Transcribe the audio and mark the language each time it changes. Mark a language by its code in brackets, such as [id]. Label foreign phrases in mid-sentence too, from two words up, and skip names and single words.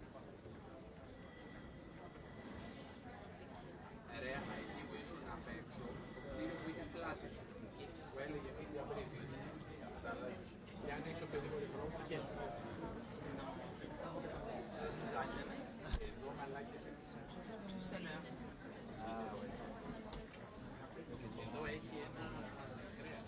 [el] Ρε, εκεί που ήσουν απ' έξω, το κτίριο που είχες πλάτη σου, που έλεγε [en] media briefing. [el] Και αν έχεις οποιοδήποτε πρόβλημα, και εσύ. Εδώ μαλάκες [fr] Tout à l'heure. [el] Εδώ έχει ένα κρέας.